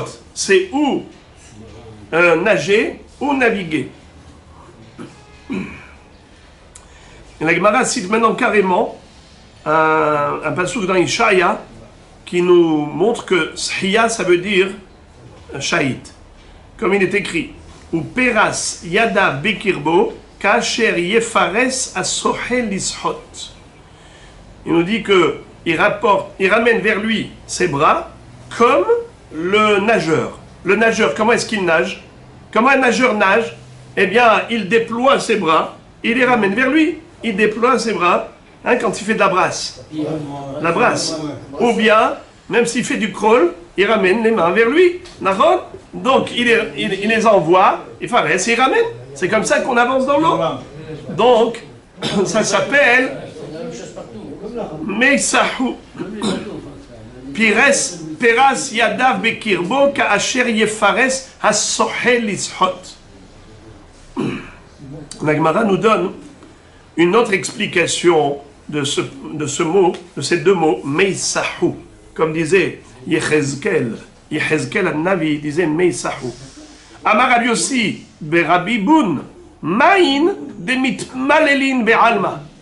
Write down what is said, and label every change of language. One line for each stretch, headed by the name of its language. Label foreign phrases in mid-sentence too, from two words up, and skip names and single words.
French: C'est ou nager ou naviguer. La Gemara cite maintenant carrément un passouk dans Ishaya qui nous montre que Shiya, ça veut dire shahid. Comme il est écrit,
Hebrew: ופרש ידיו בקרבו כאשר יפרש השחה לשחות.
French: Il nous dit que il ramène vers lui ses bras comme le nageur. Le nageur, comment est-ce qu'il nage? Comment un nageur nage? Eh bien, il déploie ses bras, il les ramène vers lui. Il déploie ses bras quand il fait de la brasse. La brasse. Ou bien, même s'il fait du crawl, il ramène les mains vers lui. Donc, il les envoie, il ramène. C'est comme ça qu'on avance dans l'eau. Donc, ça s'appelle Meisahu.
Hebrew: פרש ידיו בקרבו כאשר יפרש השחה לשחות.
French: La Gemara nous donne Une autre explication de ce mot, de ces deux mots, Meisahu, comme disait Yechezkel al-Navi disait Meisahu.
Hebrew: אמר רבי יוסי בירבי בון, מאן דמתמללין בעלמא.